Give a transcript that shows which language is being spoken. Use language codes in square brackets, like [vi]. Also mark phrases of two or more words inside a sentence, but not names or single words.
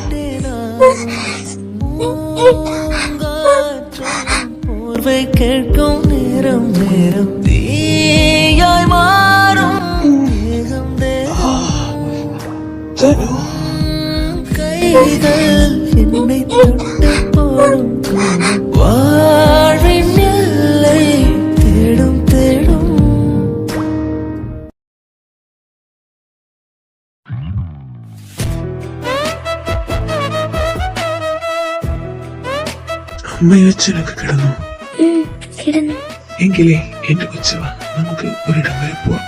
[ta] போர்வை கேட்கும் நேரம் நேரம் தீயாய் மாறும் தேகம் [ml] തനു, [ta] கைகள் என்னை தொட்டு போடும் வாழ்வின் எல்லை தேடும் தேடும். [ml] അമ്മയും അച്ഛനൊക്കെ കിടന്നു. കിടന്നു. എങ്കിലേ എന്റെ കൊച്ചുവ, നമുക്ക് ഒരിടം വരെ പോവാം.